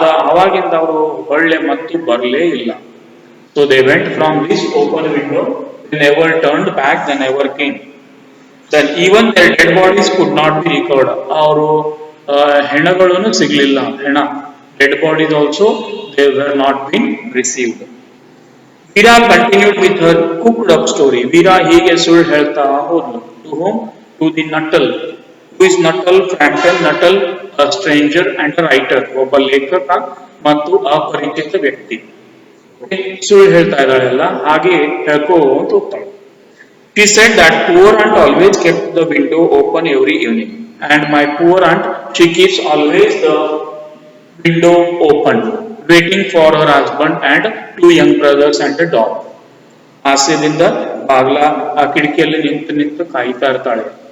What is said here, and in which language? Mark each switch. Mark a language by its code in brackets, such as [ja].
[kn] ಅವಾಗಿಂದ ಅವರು ಹೊಳ್ಳೆ ಮತ್ತು ಬರಲೇ ಇಲ್ಲ. [en] So they went from this open window, they never turned back, they never came. Then even their dead bodies could not be recovered. [kn] ಅವರು ಹೆಣಗಳನ್ನು ಸಿಗಲಿಲ್ಲ, ಹೆಣ [en] dead bodies also they were not been received. Veera continued with her cooked up story. [kn] Veera ಹೀಗೆ ಸುಳ್ಳು ಹೇಳ್ತಾ ಹೋದ್ಲು. [en] To whom? To the Nuttall. Who is Nuttall? Frampton Nuttall, a stranger and a writer. [kn] ಒಬ್ಬ ಲೇಖಕ ಮತ್ತು ಅಪರಿಚಿತ ವ್ಯಕ್ತಿ. ಸುಳ್ಳು ಹೇಳ್ತಾ ಇದ್ದಾಳೆಲ್ಲ, ಹಾಗೆ ಹೇಳ್ಕೊಂತ ಹೋಗ್ತಾಳೆ. [en] She said that poor aunt always kept the window open every evening, and my poor aunt, she keeps always the window open, waiting for her husband and two young brothers and a dog. [kn] ಹಾಸ್ಯದಿಂದ ಬಾಗ್ಲ ಆ ಕಿಟಕಿಯಲ್ಲಿ ನಿಂತು ಕಾಯ್ತಾ ಇರ್ತಾಳೆ.